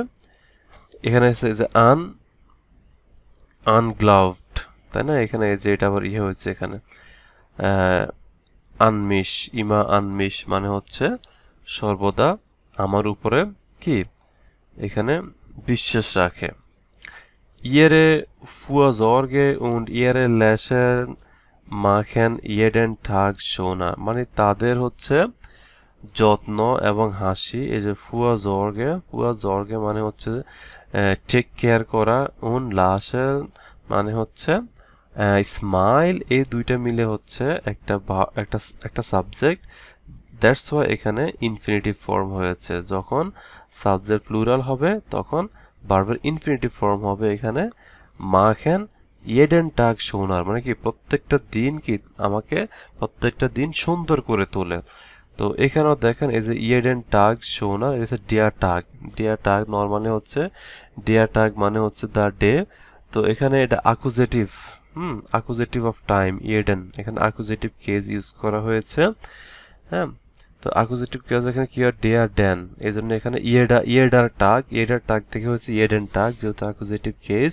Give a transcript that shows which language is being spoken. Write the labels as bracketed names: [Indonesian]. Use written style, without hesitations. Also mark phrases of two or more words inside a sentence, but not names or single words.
[Bangla] এখানে যে আনগ্লাভড, তাই না? এখানে যে এটা আবার হয়েছে এখানে আনমিশ মানে হচ্ছে সর্বদা আমার উপরে কি এখানে বিশ্বাস রাখে। [German] ihre Fürsorge und ihre Lächeln machen jeden Tag schöner [Bangla] মানে তাদের হচ্ছে যত্ন এবং হাসি। এই যে Fürsorge মানে হচ্ছে [English] take care [Bangla] করা, [German] und Lächeln [Bangla] মানে হচ্ছে স্মাইল। এই দুইটা মিলে হচ্ছে একটা সাবজেক্ট। [English] that's why [Bangla] এখানে [English] infinitive form [Bangla] হয়েছে। যখন সাবজেক্ট প্লুরাল হবে তখন ভার্বের [English] infinitive form [Bangla] হবে এখানে [German] machen jeden Tag schöner [Bangla] মানে কি প্রত্যেকটা দিন কি আমাকে প্রত্যেকটা দিন সুন্দর করে তোলে। তো এখানেও দেখেন এই যে [German] jeden Tag schöner, [Bangla] এটা হচ্ছে [German] dear tag [Bangla] নরমালি হচ্ছে [German] dear tag [Bangla] মানে হচ্ছে [English] the day. [Bangla] তো এখানে এটা অ্যাকুজেটিভ, [English] accusative of time [Bangla] jeden, এখানে [English] accusative case use [Bangla] করা হয়েছে। হ্যাঁ, তো [English] accusative case [Bangla] এখানে কি হয় [German] der den, [Bangla] এই জন্য এখানে [German] jeder Tag [Bangla] থেকে হচ্ছে [German] jeden Tag, [Bangla] যেহেতু [English] accusative case.